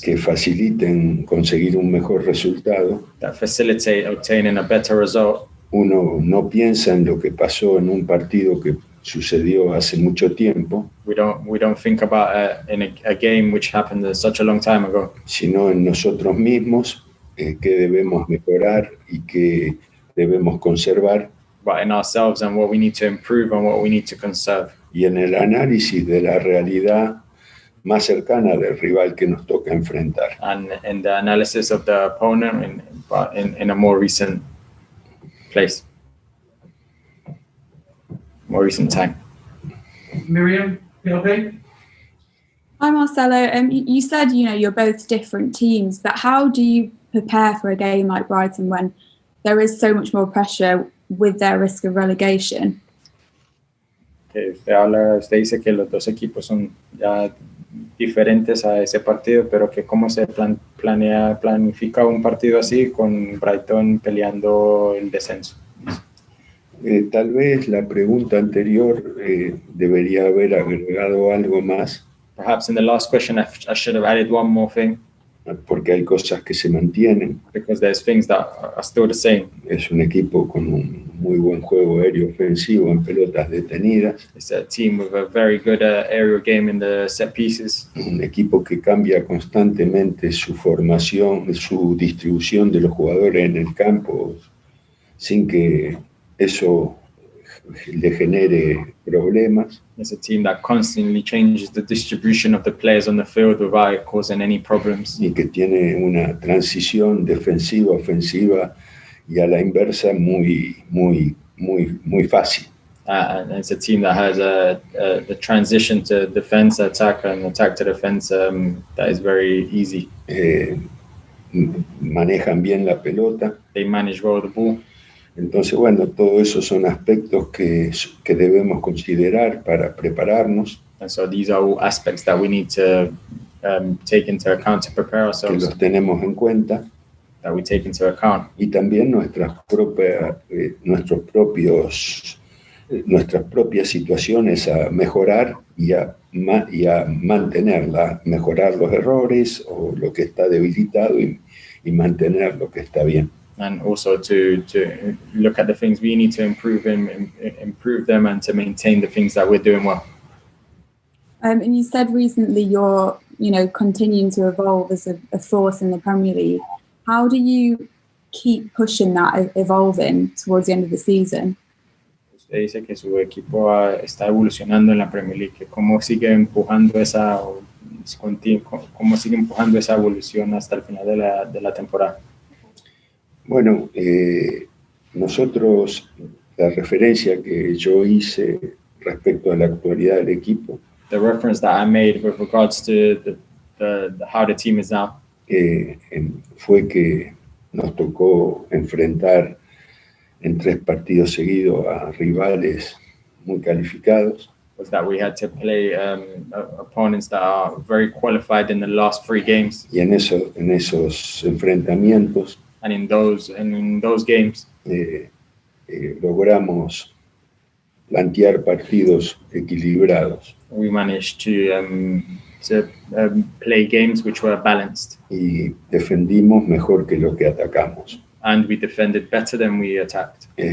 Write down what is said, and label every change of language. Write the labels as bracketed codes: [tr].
[es] que faciliten conseguir un mejor resultado, [en] that facilitate obtaining a better result. [es] Uno no piensa en lo que pasó en un partido que sucedió hace mucho tiempo. [en] We don't think about in a game which happened such a long time ago. [es] Sino en nosotros mismos, qué debemos mejorar y qué debemos conservar. [en] But in ourselves and what we need to improve and what we need to conserve. [es] Y en el análisis de la realidad más cercana del rival que nos toca enfrentar. [en] And in the analysis of the opponent in a more recent place, more recent time. Miriam, PLP? Hi Marcelo, you said you're both different teams, but how do you prepare for a game like Brighton when there is so much more pressure with their risk of relegation? [es] Que usted dice que los dos equipos son ya diferentes a ese partido, pero que cómo se planifica un partido así con Brighton peleando el descenso. Tal vez la pregunta anterior debería haber agregado algo más. [en] Perhaps in the last question I should have added one more thing. [es] Porque hay cosas que se mantienen. [en] Because there's things that are still the same. [es] Es un equipo con un muy buen juego aéreo ofensivo en pelotas detenidas. [en] It's a team with a very good aerial game in the set pieces. [es] Un equipo que cambia constantemente su formación, su distribución de los jugadores en el campo, sin que eso le genere problemas. [en] It's a team that constantly changes the distribution of the players on the field without causing any problems. [es] Y que tiene una transición defensiva, ofensiva y a la inversa muy fácil. [en] And it's a team that has the transition to defense, attack, and attack to defense that is very easy. [es] Manejan bien la pelota. [en] They manage well the ball. [es] Entonces, bueno, todo eso son aspectos que debemos considerar para prepararnos. [en] And so these are all aspects that we need to take into account to prepare ourselves. [es] Que los tenemos en cuenta. [en] That we take into account. [es] Y también nuestras propias situaciones a mejorar y a mantenerlas, mejorar los errores o lo que está debilitado y mantener lo que está bien. [en] and also to look at the things we need to improve them, and to maintain the things that we're doing well. And you said recently you're, continuing to evolve as a force in the Premier League. How do you keep pushing that, evolving towards the end of the season? [es] Usted dice que su equipo está evolucionando en la Premier League. ¿Cómo sigue empujando esa evolución hasta el final de la temporada? Bueno, nosotros, la referencia que yo hice respecto a la actualidad del equipo, [en] the reference that I made with regards to how the team is now, [es] fue que nos tocó enfrentar en 3 partidos seguidos a rivales muy calificados. [en] Was that we had to play opponents that are very qualified in the last 3 games. [es] Y en esos enfrentamientos, [en] and in those games, [es] logramos plantear partidos equilibrados. [en] We managed to play games which were balanced. [es] Y defendimos mejor que lo que atacamos. [en] And we defended better than we attacked.